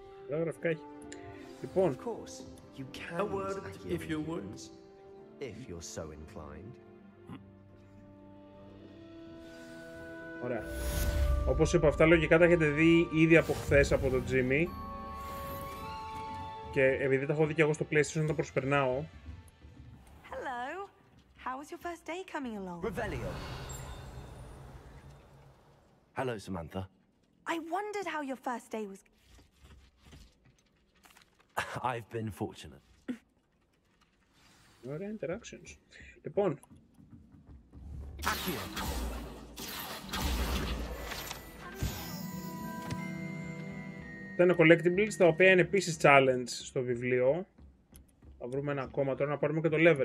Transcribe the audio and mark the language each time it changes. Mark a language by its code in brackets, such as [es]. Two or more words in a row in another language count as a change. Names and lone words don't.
[el] Γραφικά έχει. Λοιπόν. [en] A word if you would. If you're so inclined. [el] Ωραία. Όπως είπα, αυτά λογικά τα έχετε δει ήδη από χθες από τον Jimmy. Και επειδή τα έχω δει και εγώ στο PlayStation, τα προσπερνάω. [en] Hello. How was your first day coming along? Revelio. Hello, Samantha. I wondered how your first day was. I've been fortunate. [el] Ωραία interactions. Λοιπόν. Αυτά είναι collectibles, τα οποία είναι επίσης challenge στο βιβλίο. Θα βρούμε ένα ακόμα τώρα να πάρουμε και το level.